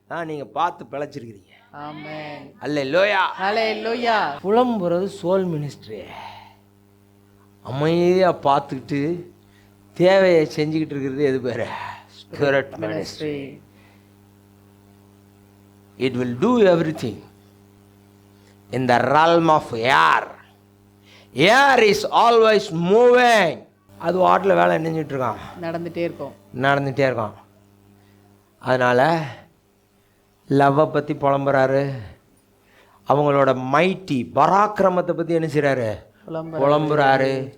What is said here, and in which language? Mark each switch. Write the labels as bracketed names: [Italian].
[Tamil] நீங்க பார்த்து பிழைச்சிருக்கிறீங்க. அல்லேலூயா. புலம்புறது soul ministry. அமைதியா பார்த்துக்கிட்டு தேவையை செஞ்சுக்கிட்டு இருக்கிறது எது பேரு, spirit ministry. [English] It will do everything in the realm of air. Air is always moving. [Tamil] அது வாட்டில் வேலை நினைஞ்சிட்டு இருக்கான், நடந்துகிட்டே இருக்கான். அதனால் லவ்வை பற்றி புலம்புறாரு, அவங்களோட மைட்டி பராக்கிரமத்தை பற்றி என்ன செய்கிறாரு, புலம்புறாரு.